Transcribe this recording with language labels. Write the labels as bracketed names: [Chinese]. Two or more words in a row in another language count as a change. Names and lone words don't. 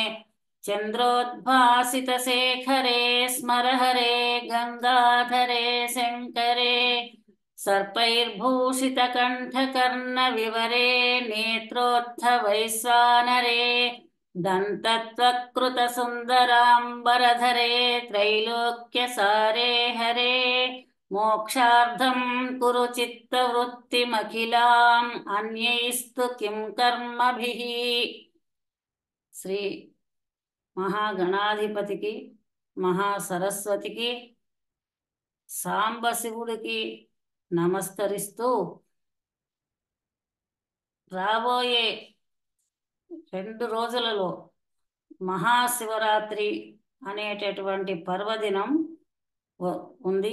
[Sanskrit] चन्द्रोद्भासितशेखरे स्मरहरे गंगाधरे शंकरे सर्पैर्भूषितकण्ठकर्णविवरे नेत्रोत्थवैश्वानरे दन्तत्वकृतसुन्दराम्बरधरे त्रैलोक्यसारे हरे मोक्षार्थं कुरु चित्तवृत्तिमखिलाम् अन्यैस्तु किं कर्मभिः। [Telugu] శ్రీ మహాగణాధిపతికి మహాసరస్వతికి సాంబశివుడికి నమస్కరిస్తూ రాబోయే 2 రోజులలో మహాశివరాత్రి అనేటటువంటి పర్వదినం ఉంది.